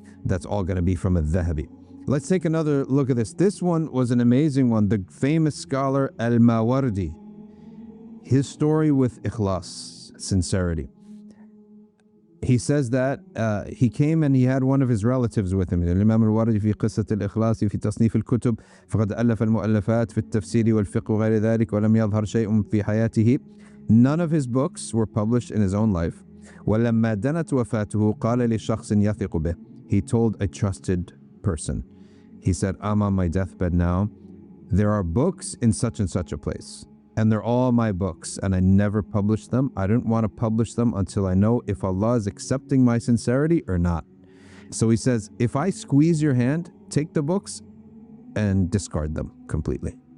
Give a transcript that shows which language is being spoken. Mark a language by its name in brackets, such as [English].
[English] That's all going to be from al-Dhahabi. Let's take another look at this. This one was an amazing one. The famous scholar al-Mawardi, his story with ikhlas, sincerity. He says that he came and he had one of his relatives with him. [Arabic] الإمام الواردي في قصة الإخلاص في تصنيف الكتب فقد ألف المؤلفات في التفسير والفقه وغير ذلك ولم يظهر شيء في حياته. [English] None of his books were published in his own life. [Arabic] ولما دنت وفاته قال لشخص يثق به. [English] He told a trusted person. He said, I'm on my deathbed now. There are books in such and such a place, and they're all my books, and I never published them. I didn't want to publish them until I know if Allah is accepting my sincerity or not. So he says, if I squeeze your hand, take the books and discard them completely.